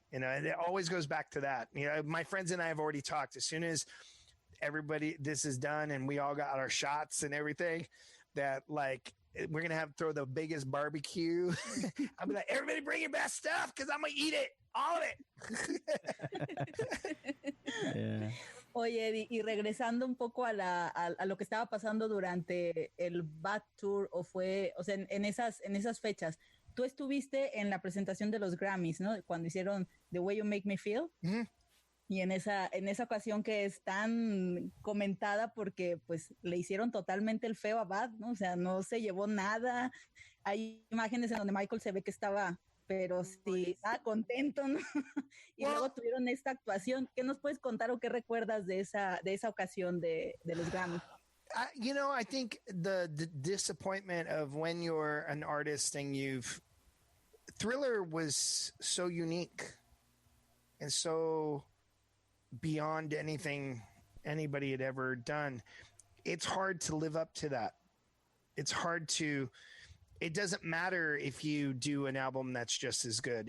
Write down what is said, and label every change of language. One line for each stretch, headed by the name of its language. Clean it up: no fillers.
English: You know, and it always goes back to that. You know, my friends and I have already talked. As soon as everybody, this is done and we all got our shots and everything, that like, we're going to throw the biggest barbecue. I'll be like, everybody bring your best stuff, because I'm going to eat it, all of it. Yeah.
Spanish: Oye, Eddie, y regresando un poco a lo que estaba pasando durante el Bad Tour, o sea, en esas fechas, tú estuviste en la presentación de los Grammys, ¿no? Cuando hicieron The Way You Make Me Feel. Mm-hmm. Y en esa ocasión que es tan comentada porque pues le hicieron totalmente el feo a Bad, ¿no? O sea, no se llevó nada. Hay imágenes en donde Michael se ve que estaba, pero sí, estaba contento, ¿no? Y luego tuvieron esta actuación. ¿Qué nos puedes contar o qué recuerdas de esa ocasión de los Grammys?
English: You know, I think the disappointment of when you're an artist and Thriller was so unique and so beyond anything anybody had ever done. It's hard to live up to that. It doesn't matter if you do an album that's just as good.